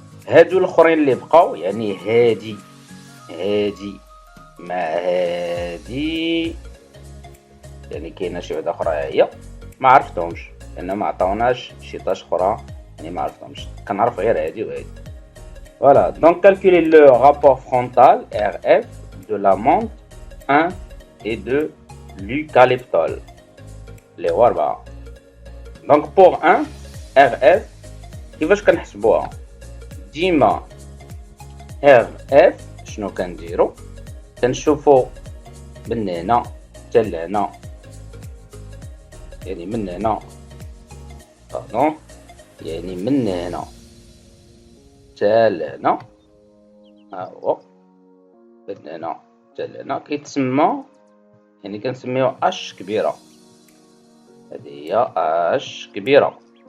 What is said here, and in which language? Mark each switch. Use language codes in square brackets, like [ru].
[ar] هادو الاخرين اللي بقاو يعني هادي مع هادي، يعني كاينه شي وحده اخرى هي ما عرفتهمش لان ما عطاوناش شي طاش اخرى، يعني ما عرفتهمش، كنعرف غير هادي وهادي. [fr] Voilà, donc calculer le rapport frontal RF de la menthe 1 et de l'eucalyptol. Les voilà. Donc pour 1 [ar] RF كيفاش كنحسبوها؟ ديما RF شنو كنديرو؟ كنشوفو من هنا حتى لهنا، يعني من هنا باردون، يعني من هنا حتى لهنا، ها هو من هنا حتى لهنا كيتسمى، يعني كنسميوه اش كبيره، هذه هي اش كبيره.